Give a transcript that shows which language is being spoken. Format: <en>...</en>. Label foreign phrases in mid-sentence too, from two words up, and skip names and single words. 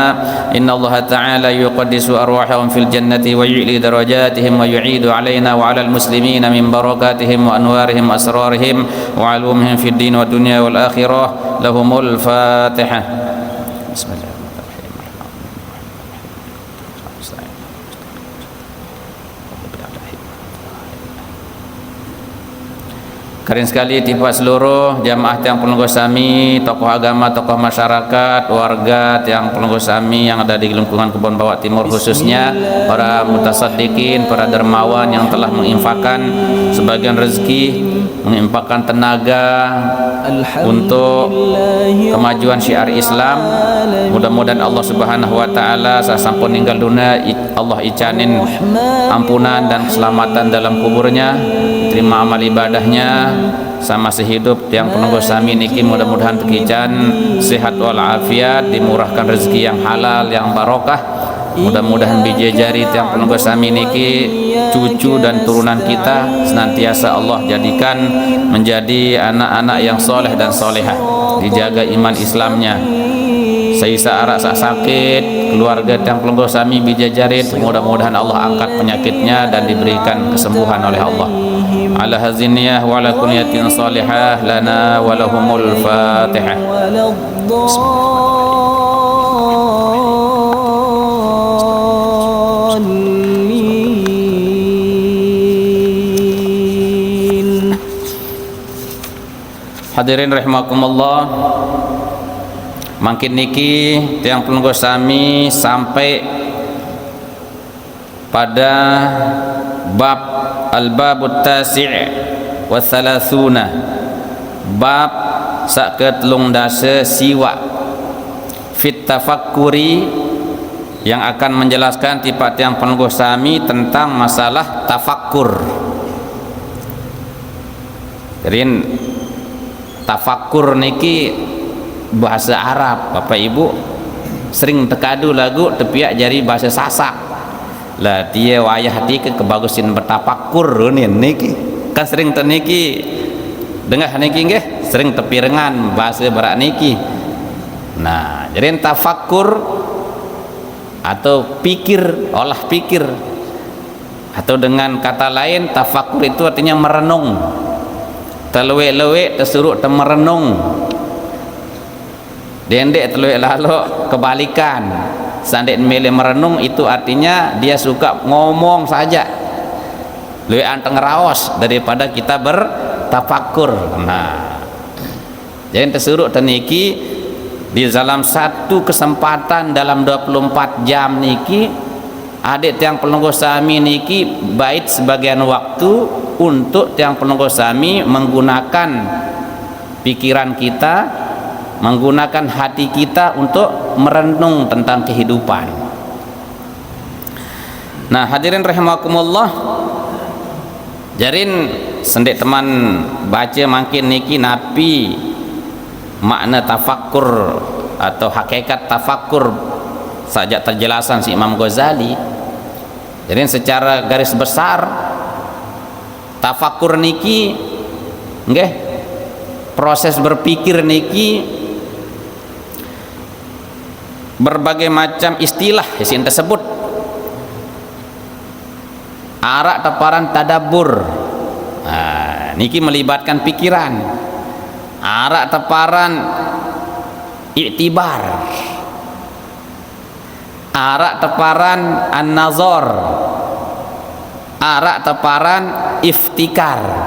<ar>إن الله تعالى يقدس أرواحهم في الجنة ويعلي درجاتهم ويعيد علينا وعلى المسلمين من بركاتهم وأنوارهم وأسرارهم وعلومهم في الدين والدنيا والآخرة. لهم الفاتحة. بسم الله.</ar> <sas>Keren sekali tiba seluruh jamaah tiang pelungguh sami,</sas> <id>tokoh agama, tokoh masyarakat, warga</id> <sas>tiang pelungguh sami</sas> <id>yang ada di lingkungan Kebon Bawak Timur, khususnya para mutasaddiqin, para dermawan yang telah menginfakkan sebagian rezeki, menginfakkan tenaga untuk kemajuan syiar Islam. Mudah-mudahan Allah Subhanahu wa taala</id> <sas>sasampun ninggal dunia Allah icanin</sas> <id>ampunan dan keselamatan dalam kuburnya, terima amal ibadahnya</id> <sas>sama sehidup tiang penunggu sami niki.</sas> <id>Mudah-mudahan tekican sehat walafiat, dimurahkan rezeki yang halal yang barokah.</id> <sas>Mudah-mudahan bijajari tiang penunggu sami niki,</sas> <id>cucu dan turunan kita senantiasa Allah jadikan menjadi anak-anak yang soleh dan solehah, dijaga iman Islamnya.</id> <sas>Saisa arak sakit,</sas> <id>keluarga</id> <sas>tiang pelungguh sami bijajarit,</sas> <id>mudah-mudahan Allah angkat penyakitnya dan diberikan kesembuhan oleh Allah.</id> <ar>على هذه النية وعلى كل نية صالحة لنا ولهم الفاتحة.</ar> <sas>Hadirin rahimakumullah, makin niki tiang pelungguh sami sampai pada bab</sas> <ar>الباب التاسع والثلاثون,</ar> <sas>bab saketelung dasa siwa</sas> <ar>في التفكر,</ar> <id>yang akan menjelaskan tiap tiang pelungguh sami tentang masalah tafakkur.</id> <sas>Jadi tafakkur niki bahasa Arab, Bapak Ibu sering tekadu lagu tepiak jari bahasa Sasak lah, dia wayah hati kebagusin bertafakkur niki kan sering teniki dengar niki nggih, sering tepirengan bahasa barat niki.</sas> <id>Nah, jadi tafakkur atau pikir, olah pikir, atau dengan kata lain tafakkur itu artinya merenung.</id> <sas>Terlewek-lewek tersuruh merenung, dendek terlewek lalu kebalikan.</sas> <id>Sandek milih merenung itu artinya dia suka ngomong saja, lebih anteng raos daripada kita bertafakkur. Nah, jadi tersuruh teniki di dalam satu kesempatan dalam 24 jam niki,</id> <sas>adik tiang pelungguh sami niki</sas> <id>bait sebagian waktu untuk</id> <sas>tiang pelungguh sami</sas> <id>menggunakan pikiran kita, menggunakan hati kita untuk merenung tentang kehidupan.</id> <sas>Nah, hadirin rahimakumullah, jarin sendek teman baca makin niki napi makna tafakkur atau hakikat tafakkur sajak terjelasan si Imam Ghazali.</sas> <id>Jadi secara garis besar tafakkur niki nggih, proses berpikir niki berbagai macam istilah yang tersebut.</id> <sas>Arak teparan tadabbur, nah, niki melibatkan pikiran. Arak teparan i'tibar, arak teparan an-nazar, arak teparan iftikar.</sas>